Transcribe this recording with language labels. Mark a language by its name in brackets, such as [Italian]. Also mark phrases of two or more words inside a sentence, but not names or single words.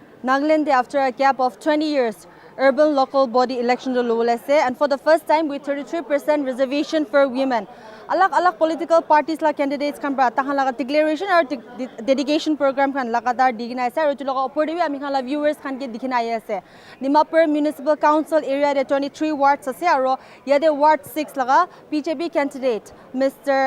[English] Nagaland after a gap of 20 years, urban local body election to Lowlese, and for the first time with 33% reservation for women. [Naga Pidgin] Alak [English] political parties [Naga Pidgin] la candidates kan pra tahan laga [English] declaration or dedication program [Naga Pidgin] kan lagadar digina ase aru tuloga opor debi ami khan la viewers khan ke dikhina ai ase Dimapur municipal council area de 23 wards ase aru yade ward 6 laga BJP [English] candidate Mr.